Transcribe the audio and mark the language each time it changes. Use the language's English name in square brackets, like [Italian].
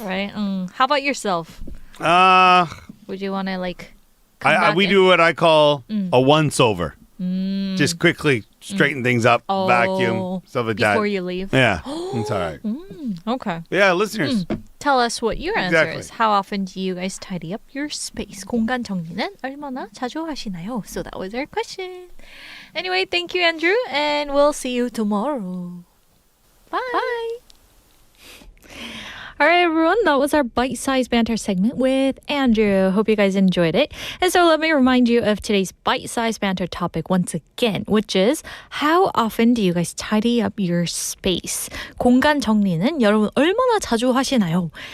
[English] Right? How about yourself? Would you want to, like, we do what I call a once-over. Just quickly straighten things up, vacuum, stuff like that. Before you leave? Yeah, it's all right. Okay. Yeah, listeners. Tell us what your answer Exactly. is. How often do you guys tidy up your space? [Korean] 공간 정리는 얼마나 자주 하시나요? [English] So that was our question. Anyway, thank you, Andrew, and we'll see you tomorrow. Bye. All right, everyone, that was our bite-sized banter segment with Andrew. Hope you guys enjoyed it. And so let me remind you of today's bite-sized banter topic once again, which is how often do you guys tidy up your space? [Korean] 공간 정리는 여러분 얼마나 자주 하시나요?